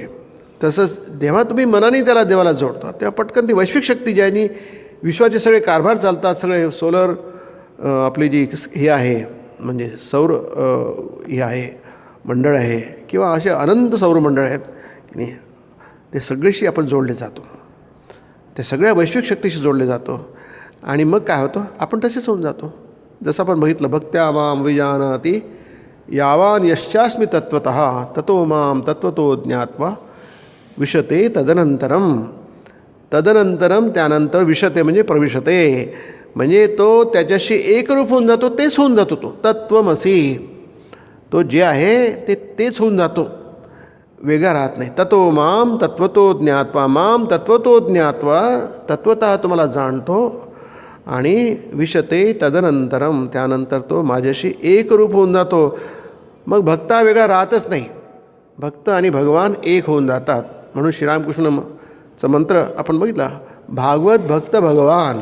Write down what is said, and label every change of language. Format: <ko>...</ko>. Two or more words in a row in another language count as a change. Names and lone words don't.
<mr>तसंच जेव्हा तुम्ही मनाने त्याला देवाला जोडता तेव्हा पटकन ती वैश्विक शक्ती ज्यानी विश्वाचे सगळे कारभार चालतात, सगळे सोलर आपली जी हे आहे म्हणजे सौर हे आहे मंडळ आहे किंवा असे अनंत सौर मंडळ आहेत की नाही, ते सगळेशी आपण जोडले जातो, ते सगळ्या वैश्विक शक्तीशी जोडले जातो. आणि मग काय होतं? आपण तसेच होऊन जातो. जसं आपण बघितलं,</mr> <sa>भक्त्या माम विजानाति यावान यश्चास्मी तत्त्वतः ततो माम तत्त्वतो ज्ञात्वा विशते तदनंतरम.</sa> <mr>तदनंतरम त्यानंतर विशते म्हणजे प्रविशते, म्हणजे तो त्याच्याशी एकरूप होऊन जातो, तेच होऊन जातो. तो तत्त्वमसी, तो जे आहे तेच होऊन जातो, वेगळा राहत नाही.</mr> <sa>ततो माम तत्त्वतो ज्ञात्वा, माम तत्त्वतो ज्ञात्वा, तत्त्वतः</sa> <mr>तुम्हाला जाणतो. आणि</mr> <sa>विशते तदनंतरम,</sa> <mr>त्यानंतर तो माझ्याशी एकरूप होऊन जातो. मग भक्ता वेगळा राहतच नाही, भक्त आणि भगवान एक होऊन जातात. म्हणून श्रीरामकृष्णचा मंत्र आपण बघितला, भागवत भक्त भगवान.</mr>